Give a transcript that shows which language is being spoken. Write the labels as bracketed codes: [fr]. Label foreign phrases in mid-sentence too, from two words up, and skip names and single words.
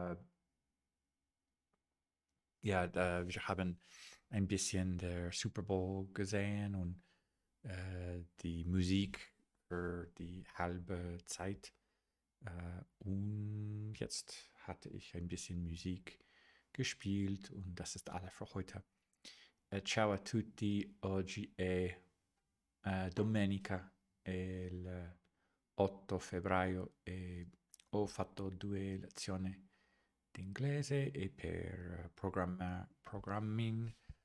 [de] Ja, wir haben ein bisschen der Super Bowl gesehen und die Musik für die halbe Zeit. Und jetzt hatte ich ein bisschen Musik gespielt und das ist alles für heute. [it] Ciao a tutti, oggi è domenica, è il 8 febbraio e ho fatto 2 lezioni di inglese e per programming.